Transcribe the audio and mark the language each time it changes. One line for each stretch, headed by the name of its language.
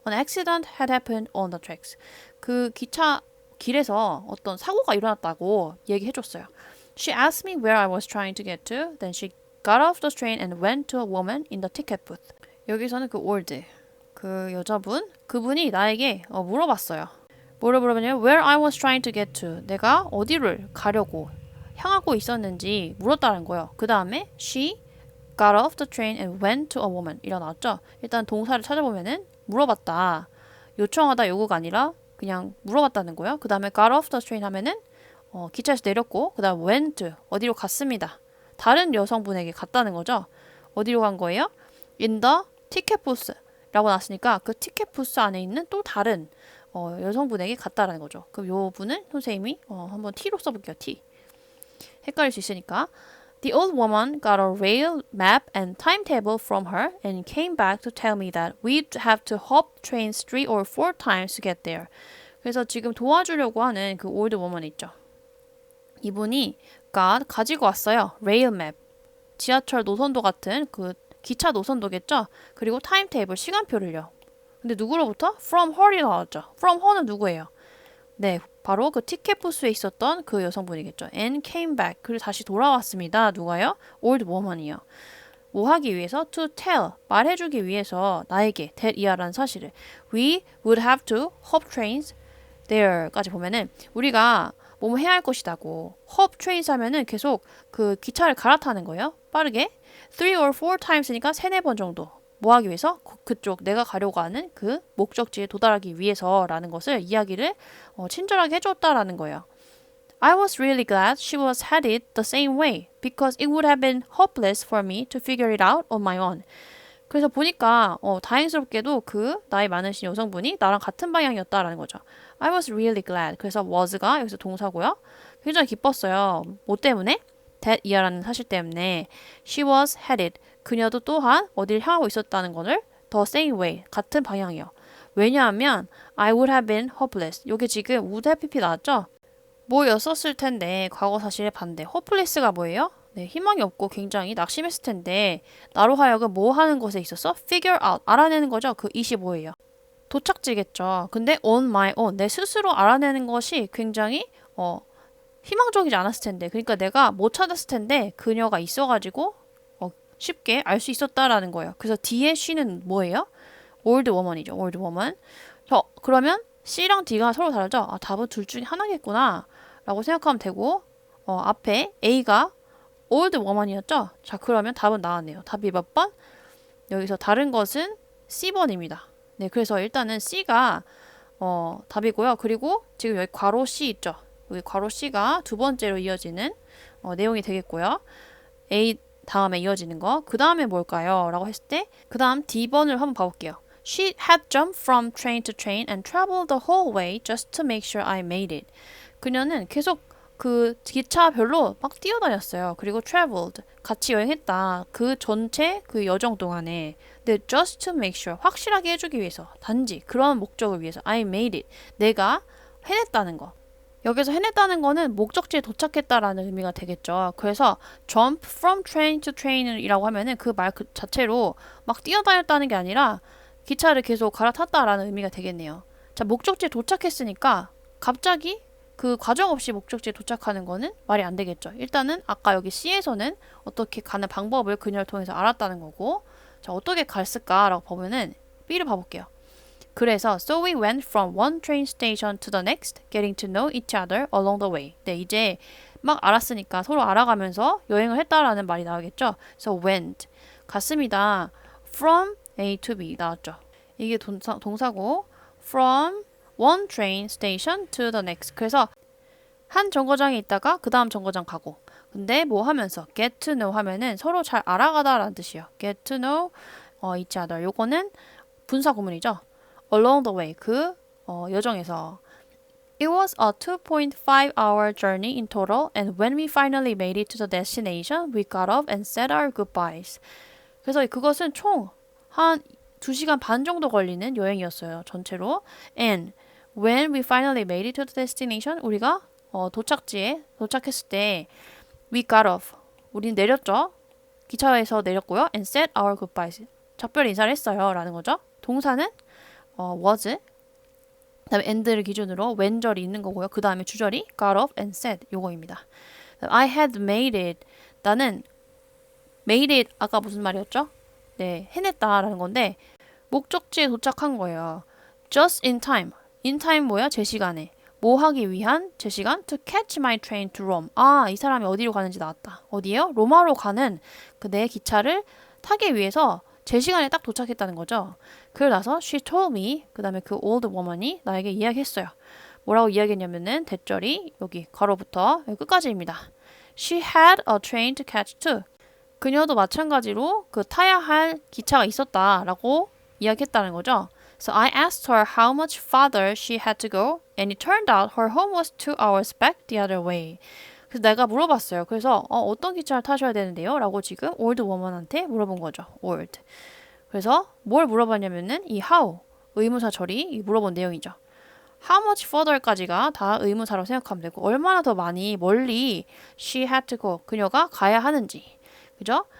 English: An accident had happened on the tracks.
Korean: 그 기차 길에서 어떤 사고가 일어났다고 얘기해줬어요.
English: She asked me where I was trying to get to. Then she got off the train and went to a woman in the ticket booth.
Korean: 여기서는 그 old, 그 여자분, 그분이 나에게 물어봤어요. 뭐를 물어봤냐면
English: where I was trying to get to.
Korean: 내가 어디를 가려고 향하고 있었는지 물었다는 거예요. 그 다음에
English: she got off the train and went to a woman
Korean: 일어났죠. 일단 동사를 찾아보면은 물어봤다. 요청하다 요구가 아니라 그냥 물어봤다는 거예요. 그 다음에
English: got off the train
Korean: 하면은 기차에서 내렸고 그 다음
English: went
Korean: 어디로 갔습니다. 다른 여성분에게 갔다는 거죠. 어디로 간 거예요?
English: in the ticket booth
Korean: 라고 나왔으니까 그 티켓 부스 안에 있는 또 다른 여성분에게 갔다라는 거죠. 그럼 요 분은 선생님이 한번 T로 써볼게요. T. 헷갈릴 수 있으니까.
English: The old woman got a rail map and timetable from her and came back to tell me that we'd have to hop trains 3 or 4 times to get there.
Korean: 그래서 지금 도와주려고 하는 그
English: old woman
Korean: 있죠. 이분이 가지고 왔어요.
English: rail map.
Korean: 지하철 노선도 같은 그 기차 노선도겠죠. 그리고 타임테이블 시간표를요. 근데 누구로부터?
English: From her
Korean: 이 나왔죠.
English: From her
Korean: 는 누구예요? 네, 바로 그 티켓 부스에 있었던 그 여성분이겠죠.
English: And came back.
Korean: 그리고 다시 돌아왔습니다. 누가요?
English: old woman이요.
Korean: 뭐 하기 위해서?
English: To tell.
Korean: 말해주기 위해서 나에게 that 이하라는 사실을.
English: We would have to hop trains there
Korean: 까지 보면은 우리가 뭐뭐 해야 할 것이다고.
English: hop trains
Korean: 하면은 계속 그 기차를 갈아타는 거예요. 빠르게.
English: 3 or 4 times
Korean: 니까 3, 4번 정도. 뭐 하기 위해서? 그쪽 내가 가려고 하는 그 목적지에 도달하기 위해서라는 것을 이야기를 친절하게 해줬다라는 거예요.
English: I was really glad she was headed the same way because it would have been hopeless for me to figure it out on my own.
Korean: 그래서 보니까 다행스럽게도 그 나이 많으신 여성분이 나랑 같은 방향이었다라는 거죠.
English: I was really glad.
Korean: 그래서 was가 여기서 동사고요. 굉장히 기뻤어요. 뭐 때문에?
English: that year
Korean: 라는 사실 때문에
English: she was headed.
Korean: 그녀도 또한 어딜 향하고 있었다는 것을
English: the same way.
Korean: 같은 방향이요. 왜냐하면
English: I would have been hopeless.
Korean: 요게 지금 would have pp 나왔죠? 뭐였었을 텐데 과거 사실의 반대. hopeless가 뭐예요? 네, 희망이 없고 굉장히 낙심했을 텐데 나로 하여금 뭐 하는 것에 있어서
English: figure out,
Korean: 알아내는 거죠. 그 25예요. 도착지겠죠. 근데
English: on my own,
Korean: 내 스스로 알아내는 것이 굉장히 희망적이지 않았을 텐데 그러니까 내가 못 찾았을 텐데 그녀가 있어가지고 쉽게 알 수 있었다라는 거예요. 그래서 뒤에 she는 뭐예요?
English: old woman이죠. old woman.
Korean: 그러면 C랑 D가 서로 다르죠? 아, 답은 둘 중에 하나겠구나 라고 생각하면 되고 앞에 A가 old woman이었죠? 자, 그러면 답은 나왔네요. 답이 몇 번? 여기서 다른 것은 C번입니다. 네, 그래서 일단은 C가 답이고요. 그리고 지금 여기 괄호 C 있죠? 여기 괄호 C가 두 번째로 이어지는 내용이 되겠고요. A 다음에 이어지는 거. 그 다음에 뭘까요? 라고 했을 때 그 다음 D번을 한번 봐볼게요.
English: She had jumped from train to train and traveled the whole way just to make sure I made it.
Korean: 그녀는 계속 그 기차별로 막 뛰어다녔어요. 그리고
English: traveled,
Korean: 같이 여행했다. 그 전체 그 여정 동안에. 근데
English: just to make sure,
Korean: 확실하게 해주기 위해서, 단지 그런 목적을 위해서
English: I made it,
Korean: 내가 해냈다는 거. 여기서 해냈다는 거는 목적지에 도착했다라는 의미가 되겠죠. 그래서
English: jump from train to train
Korean: 이라고 하면은 그 말 그 자체로 막 뛰어다녔다는 게 아니라 기차를 계속 갈아탔다라는 의미가 되겠네요. 자, 목적지에 도착했으니까 갑자기 그 과정 없이 목적지에 도착하는 거는 말이 안 되겠죠. 일단은 아까 여기 C에서는 어떻게 가는 방법을 그녀를 통해서 알았다는 거고, 자, 어떻게 갔을까라고 보면은 B를 봐볼게요.
English: 그래서 so we went from one train station to the next, getting to know each other along the way.
Korean: 네, 이제 막 알았으니까 서로 알아가면서 여행을 했다라는 말이 나오겠죠.
English: So went,
Korean: 갔습니다.
English: From A to B
Korean: 나왔죠. 이게 동사고
English: from one train station to the next.
Korean: 그래서 한 정거장에 있다가 그 다음 정거장 가고. 근데 뭐 하면서
English: get to know
Korean: 하면은 서로 잘 알아가다라는 뜻이에요.
English: get to know each other.
Korean: 요거는 분사 구문이죠.
English: along the way.
Korean: 그 여정에서.
English: It was a 2.5-hour journey in total, and when we finally made it to the destination, we got off and said our goodbyes.
Korean: 그래서 그것은 총 한 2시간 반 정도 걸리는 여행이었어요. 전체로.
English: And when we finally made it to the destination,
Korean: 우리가 도착지에 도착했을 때
English: we got off.
Korean: 우린 내렸죠. 기차에서 내렸고요.
English: And said our goodbyes.
Korean: 작별 인사를 했어요. 라는 거죠. 동사는 was. 그 다음에 and를 기준으로 when절이 있는 거고요. 그 다음에 주절이
English: got off and said
Korean: 요거입니다.
English: I had made it.
Korean: 나는
English: made it
Korean: 아까 무슨 말이었죠? 네, 해냈다라는 건데 목적지에 도착한 거예요.
English: Just in time. In time
Korean: 뭐야? 제 시간에. 뭐 하기 위한 제 시간?
English: To catch my train to Rome.
Korean: 아, 이 사람이 어디로 가는지 나왔다. 어디예요? 로마로 가는 그 내 기차를 타기 위해서 제 시간에 딱 도착했다는 거죠. 그러고 나서
English: she told me,
Korean: 그 다음에 그
English: old woman
Korean: 이 나에게 이야기했어요. 뭐라고 이야기했냐면은 대절이 여기 괄호부터 여기 끝까지입니다.
English: She had a train to catch too.
Korean: 그녀도 마찬가지로 그 타야 할 기차가 있었다라고 이야기했다는 거죠.
English: So I asked her how much farther she had to go, and it turned out her home was 2 hours back the other way.
Korean: 그래서 내가 물어봤어요. 그래서 어떤 기차를 타셔야 되는데요? 라고 지금
English: old woman
Korean: 한테 물어본 거죠.
English: old.
Korean: 그래서 뭘 물어봤냐면은 이 how, 의문사 처리 물어본 내용이죠.
English: How much further
Korean: 까지가 다 의문사라고 생각하면 되고 얼마나 더 많이 멀리
English: she had to go,
Korean: 그녀가 가야 하는지. 그죠?